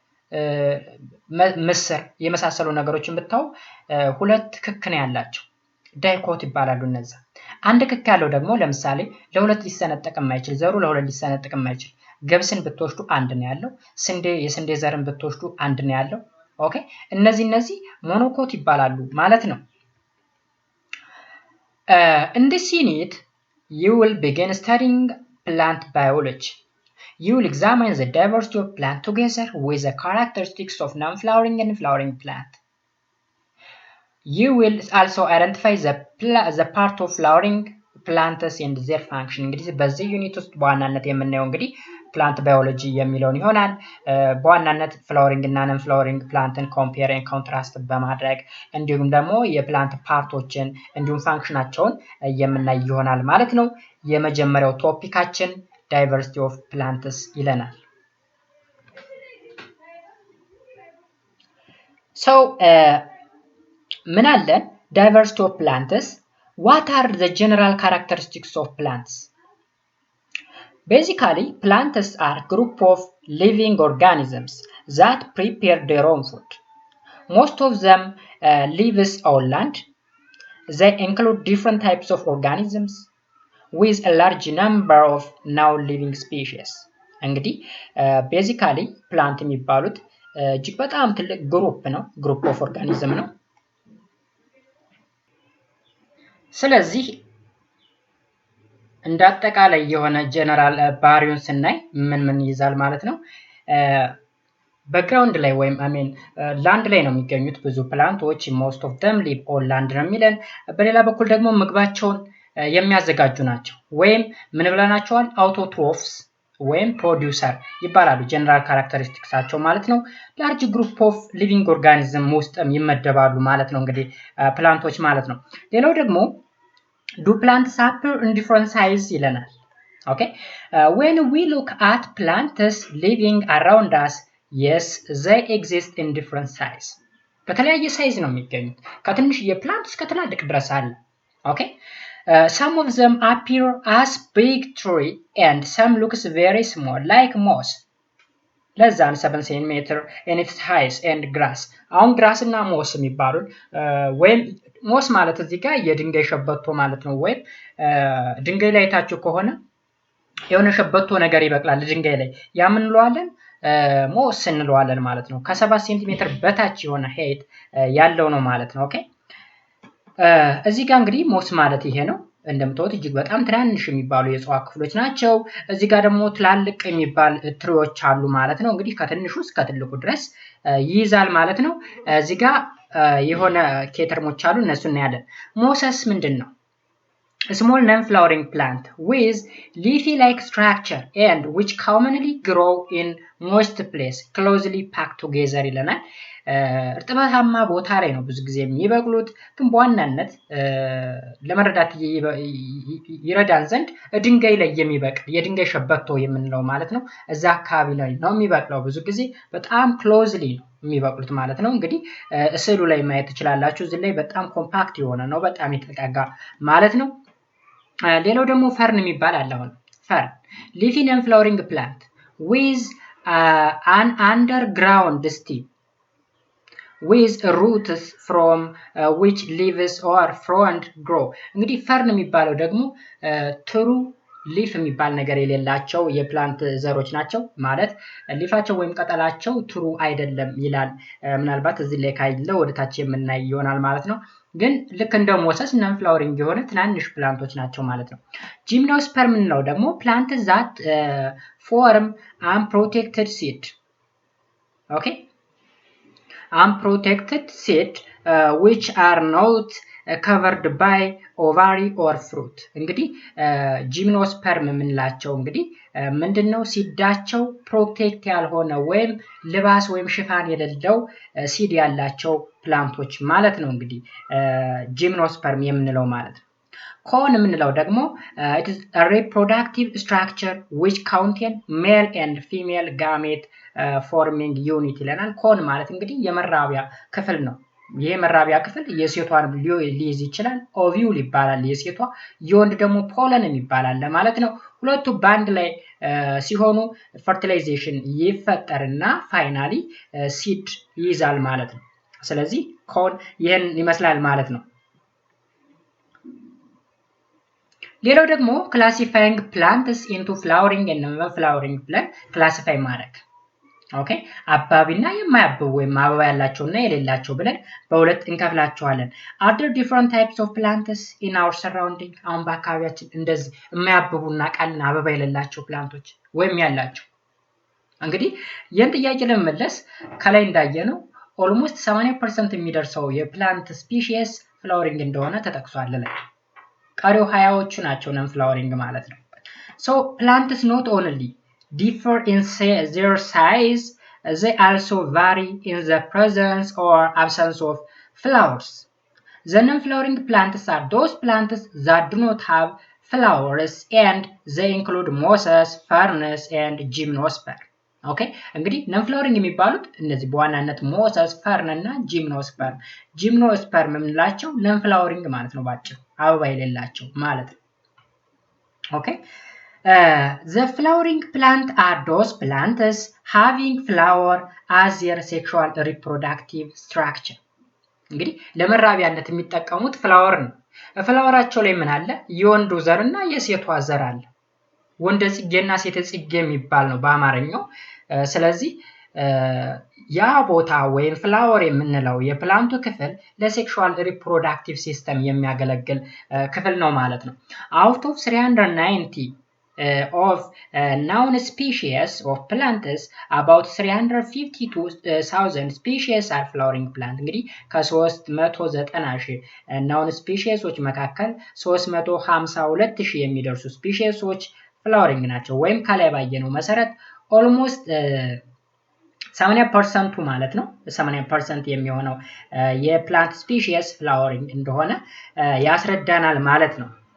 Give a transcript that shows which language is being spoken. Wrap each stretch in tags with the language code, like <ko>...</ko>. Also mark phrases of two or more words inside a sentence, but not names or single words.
<am>ምስር የመሳሰሉ ነገሮችን ብታዩ ሁለት ክክ ነው ያላቸው፣ ዳይኮት ይባላሉ እነዛ። አንድ ክክ ያለው ደግሞ ለምሳሌ ለሁለት ሊሰነጠቅ የማይችል ዘሩ ለሁለት ሊሰነጠቅ የማይችል ገብስን ብትወስዱ አንድ ነው ያለው፣ የስንዴ ዘርን ብትወስዱ አንድ ነው ያለው። ኦኬ እነዚህ ሞኖኮት ይባላሉ ማለት ነው።</am> <en>In this unit you will begin studying plant biology. You will examine the diversity of plant together with the characteristics of non-flowering and flowering plant. You will also identify the part of flowering plants and their function.</en> <am>እንግዲህ በዚህ ዩኒት ውስጥ በዋናነት የምናየው እንግዲህ</am> <en>plant biology</en> <am>የሚለውን ይሆናል። በዋናነት ፍላወሪንግ እና</am> <en>non-flowering</en> <am>ፕላንትን</am> <en>compare and contrast</en> <am>በማድረግ እንዲሁም ደግሞ የፕላንት ፓርቶችን እንዲሁም ፋንክሽናቸውን የምናይ ይሆናል ማለት ነው። የመጀመሪያው ቶፒካችን</am> <en>diversity of plants</en> <am>ይለናል። So ምን አለን?</am> <en>diversity of plants what are the general characteristics of plants? Basically, plants are a group of living organisms that prepare their own food. Most of them live on land. They include different types of organisms with a large number of non-living species.</en> <am>እንግዲህ</am> <en>basically plant</en> <am>የሚባሉት እጅግ በጣም ትልቅ</am> <en>group of organism</en> <am>ነው። ስለዚህ እንዳጠቃላይ የሆነ ጀነራል ባህሪውን ስናይ ምን ይዛል ማለት ነው። በግራውንድ ላይ ወይም ላንድ ላይ ነው የሚገኙት ብዙ ፕላንቶች</am> <en>most of them live on land</en> <am>ነው የሚለን። በሌላ በኩል ደግሞ ምግባቸውን የሚያዘጋጁ ናቸው ወይም ምን ብለናቸዋል? አውቶትሮፍስ ወይም ፕሮዲውሰር ይባላሉ። ጀነራል ካራክተሪስቲክሳቸው ማለት ነው።</am> <en>large group of living organism</en> <am>ውስጥም ይመደባሉ ማለት ነው እንግዲህ ፕላንቶች ማለት ነው። ሌላው ደግሞ</am> <en>do plants appear in different size ይለናል። okay when we look at plants living around us, yes they exist in different size በተለያየ</en> <am>ሳይዝ ነው የሚገኙት ከትንሽ የፕላንት እስከ ትላልቅ ድረስ አለ።</am> <en>okay some of them appear as big tree and some looks very small like moss less than 7 cm in its height and grass</en> <am>አሁን ግራስ እና ሞስ የሚባሉት ወይም ሞስ ማለት እዚህ ጋር የድንጋይ ሸበቶ ማለት ነው። ወይም ድንጋይ ላይ ታችሁ ከሆነ የሆነ ሸበቶ ነገር ይበቅላል ድንጋይ ላይ ያ ምን እንለዋለን? ሞስ እንለዋለን ማለት ነው። ከ7 ሴንቲሜትር በታች የሆነ ሄይት ያለው ነው ማለት ነው። ኦኬ እዚህ ጋር እንግዲህ ሞስ ማለት ይሄ ነው። እንደምታዩት እጅግ በጣም ትናንሽ የሚባሉ የእጽዋት ክፍሎች ናቸው። እዚህ ጋር ደግሞ ትላልቅ የሚባል ትሪዎች አሉ ማለት ነው። እንግዲህ ከትንሹ እስከ ትልቁ ድረስ ይይዛል ማለት ነው። እዚህ ጋር የሆነ ኬተርሞች አሉ እነሱ እናያለን። ሞሰስ ምንድነው?</am> <en>A small non-flowering plant with leafy-like structure and which commonly grow in moist place closely packed together</en> <am>ይለናል። እርጥበታማ ቦታ ላይ ነው ብዙ ጊዜ የሚበቅሉት፣ ግን በዋናነት ለመረዳት ይረዳን ዘንድ ድንጋይ ላይ የሚበቅል የድንጋይ ሸበቶ የምንለው ማለት ነው። እዛ አካባቢ ላይ ነው የሚበቅለው ብዙ ጊዜ በጣም ክሎዝሊ ነው የሚበቅሉት ማለት ነው። እንግዲህ ስዕሉ ላይ ማየት ትችላላችሁ። እዚህ ላይ በጣም ኮምፓክት የሆነ ነው፣ በጣም የተጠጋጋ ማለት ነው። ሌላው ደግሞ ፈርን የሚባል አለ። አሁን ፈርን</am> <en>leafy non-flowering plant with an underground stem with roots from which leaves or frond grow።</en> <am>እንግዲህ ፈርን የሚባለው ደግሞ</am> <en>true leaf</en> <am>የሚባል ነገር የሌላቸው የፕላንት ዘሮች ናቸው ማለት ሊፋቸው ወይም ቅጠላቸው ትሩ አይደለም ይላል። ምናልባት እዚህ ላይ ካይለው ወደ ታች የምናይ ይሆናል ማለት ነው። ግን ልክ እንደ ሞሰስ</am> <en>non-flowering</en> <am>የሆነ ትናንሽ ፕላንቶች ናቸው ማለት ነው። ጂምኖስፐርም ነው ደግሞ</am> <en>plant that form unprotected seed</en> <am>ኦኬ</am> <en>unprotected seed which are not covered by ovary or fruit።</en> <am>እንግዲህ ጂምኖስፐርም የምንላቸው እንግዲህ ምንድነው? ሲዳቸው ፕሮቴክት ያልሆነ ወይም ልባስ ወይም ሽፋን የሌለው ሲድ ያላቸው ፕላንቶች ማለት ነው። እንግዲህ ጂምኖስፐርም የምንለው ማለት ነው። ኮን የምንለው ደግሞ</am> <en>it is a reproductive structure which contain male and female gamete forming unit</en> <am>ይለናል። ኮን ማለት እንግዲህ የመራቢያ ክፍል ነው። ይሄ መራቢያ ክፍል የሴቷን ሊይዝ ይችላል። ኦቪዩል ይባላል የሴቷ፣ የወንድ ደግሞ ፖለን ይባላል ማለት ነው። ሁለቱ ባንድ ላይ ሲሆኑ ፈርቲላይዜሽን ይፈጠርና ፋይናሊ ሲድ ይይዛል ማለት ነው። ስለዚህ ኮን ይሄን ይመስላል ማለት ነው። ሌላው ደግሞ</am> <en>classifying plants into flowering</en> <am>እና ፍላወሪንግ ብለን ክላሲፋይ ማድረግ ኦኬ አባቢና የማያብቡ ወይም አበባ ያላቸውና የሌላቸው ብለን በሁለት እንከፍላቸዋለን።</am> <en>are there different types of plants in our surrounding?</en> <am>አሁን በአካባቢያችን እንደዚህ የማያብቡና ቃልና አበባ የሌላቸው ፕላንቶች ወይም ያላቸው። እንግዲህ ይህን ጥያቄ ለመመለስ ከላይ እንዳየነው ኦልሞስት 80% የሚደርሰው የፕላንት ስፒሺስ ፍላወሪንግ እንደሆነ ተጠቅሷል ላይ። ቀሪው 20ዎቹ ናቸው ነን ፍላወሪንግ ማለት ነው።</am> <en>so plants not only differ in their size, they also vary in the presence or absence of flowers. The non-flowering plants are those plants that do not have flowers and they include mosses, ferns and gymnosperm.</en> <am>Okay እንግዲህ non-flowering የሚባሉት እነዚህ በዋናነት ሞሰስ፣ ፈርን እና ጂምኖስፐርም። ጂምኖስፐርም የምንላቸው non-flowering ማለት ነው፣ ባጭሩ አበባ የሌላቸው ማለት ነው።</am> <en>okay the flowering plant are those plants having flower as their sexual reproductive structure።</en> <am>እንግዲህ ለመራቢያነት የሚጠቀሙት ፍላወር ነው። ፍላወራቸው ላይ ምን አለ? የወንዱ ዘርና የሴቷ ዘር አለ። ወንደ ጽጌና ሴተ ጽጌ የሚባል ነው በአማርኛው። ስለዚህ ያ ቦታ ወይም ፍላወር የምንለው የፕላንቱ ክፍል ለሴክሹዋል ሪፕሮዳክቲቭ ሲስተም የሚያገለግል ክፍል ነው ማለት ነው።</am> <en>out of 390 of known species of plants, about 352,000 species are flowering plant.</en> <am>እንግዲህ ከ390,000</am> <en>known speciesዎች</en> <am>መካከል 352,000 የሚደርሱ ስፒሺሶች ፍላወሪንግ ናቸው። ወይም ከላይ ባየነው መሰረት ኦልሞስት 80% ማለት ነው 80% የሚሆነው የፕላንት ስፒሺስ ፍላወሪንግ እንደሆነ ያስረዳናል ማለት ነው።</am>